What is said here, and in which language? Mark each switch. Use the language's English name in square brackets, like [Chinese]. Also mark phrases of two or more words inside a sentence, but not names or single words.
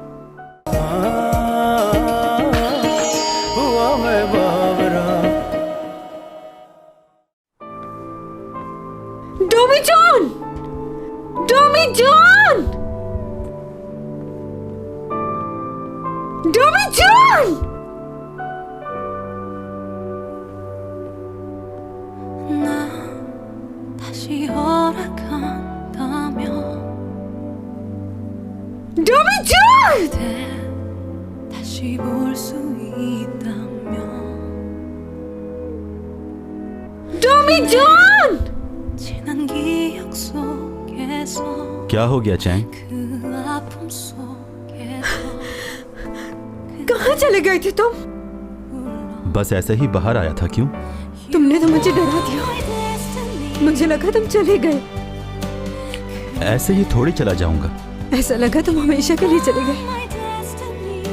[Hindi] डॉमी जॉन! डॉमी जॉन! डॉमी जॉन! [Korean] 다시 허락한다면 [Hindi] डॉमी जॉन! [Korean] 그대 다시 볼 수 있다면 [Hindi] डॉमी जॉन! [Korean] 지난 기억 속에서 [Hindi] क्या हो गया चैंग? [Korean] 그 아픔 속에서 [Hindi] कहाँ चले गए थे तुम? बस ऐसे ही बाहर आया था। क्यों? तुमने तो मुझे डरा दिया। मुझे लगा तुम चले गए। ऐसे ही थोड़ी चला जाऊंगा। ऐसा लगा तुम हमेशा के लिए चले गए।